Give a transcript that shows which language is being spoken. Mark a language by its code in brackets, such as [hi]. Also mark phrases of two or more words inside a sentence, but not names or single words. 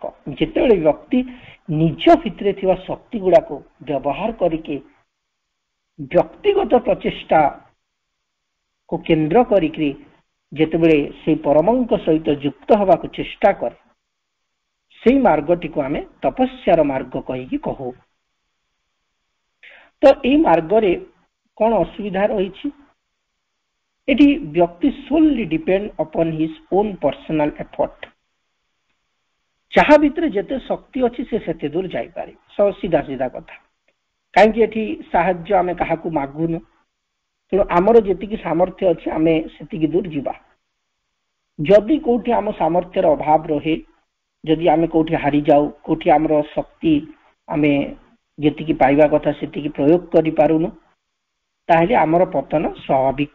[or] ଯେତେବେଳେ ବ୍ୟକ୍ତି ନିଜ ଭିତରେ ଥିବା ଶକ୍ତି ଗୁଡାକୁ ବ୍ୟବହାର କରିକି ବ୍ୟକ୍ତିଗତ ପ୍ରଚେଷ୍ଟାକୁ କେନ୍ଦ୍ର କରିକି ଯେତେବେଳେ ସେଇ ପରମଙ୍କ ସହିତ ଯୁକ୍ତ ହେବାକୁ ଚେଷ୍ଟା କରେ, ସେଇ ମାର୍ଗଟିକୁ ଆମେ ତପସ୍ୟାର ମାର୍ଗ କହିକି କହୁ। ତ ଏଇ ମାର୍ଗରେ କଣ ଅସୁବିଧା ରହିଛି? ଏଠି ବ୍ୟକ୍ତି [en] solely depend upon his own personal effort। [or] ଯାହା ଭିତରେ ଯେତେ ଶକ୍ତି ଅଛି ସେ ସେତେ ଦୂର ଯାଇପାରେ, ସିଧା ସିଧା କଥା। କାହିଁକି ଏଠି ସାହାଯ୍ୟ ଆମେ କାହାକୁ ମାଗୁନୁ, ତେଣୁ ଆମର ଯେତିକି ସାମର୍ଥ୍ୟ ଅଛି ଆମେ ସେତିକି ଦୂର ଯିବା। ଯଦି କୋଉଠି ଆମ ସାମର୍ଥ୍ୟର ଅଭାବ ରହେ, ଯଦି ଆମେ କୋଉଠି ହାରିଯାଉ, କୋଉଠି ଆମର ଶକ୍ତି ଆମେ ଯେତିକି ପାଇବା କଥା ସେତିକି ପ୍ରୟୋଗ କରିପାରୁନୁ, ତାହେଲେ ଆମର ପତନ ସ୍ୱାଭାବିକ।